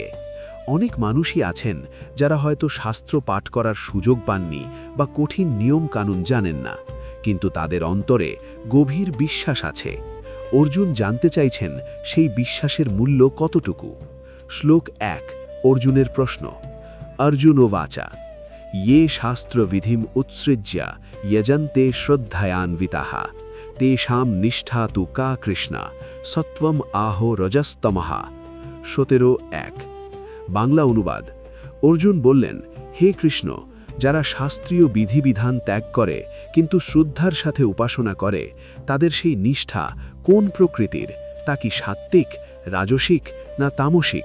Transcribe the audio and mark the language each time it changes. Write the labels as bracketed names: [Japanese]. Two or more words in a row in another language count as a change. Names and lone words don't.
[Bangla] অনেক মানুষই আছেন যারা হয়তো শাস্ত্র পাঠ করার সুযোগ পাননি বা কঠিন নিয়ম কানুন জানেন না, কিন্তু তাদের অন্তরে গভীর বিশ্বাস আছে। অর্জুন জানতে চাইছেন সেই বিশ্বাসের মূল্য কতটুকু। শ্লোক 1, অর্জুনের প্রশ্ন। [Sanskrit] অর্জুন বাচা ये शास्त्रविधिम उत्सृज्य यजन्ते श्रद्धयान्विताः तेषां निष्ठा तु का कृष्ण सत्वम आहो रजस्तमः। [Bangla] 17:1। বাংলা অনুবাদ। অর্জুন বললেন, হে কৃষ্ণ, যারা শাস্ত্রীয় বিধিবিধান ত্যাগ করে কিন্তু শ্রদ্ধার সাথে উপাসনা করে, তাদের সেই নিষ্ঠা কোন প্রকৃতির? তা কি সাত্ত্বিক, রাজসিক না তামসিক?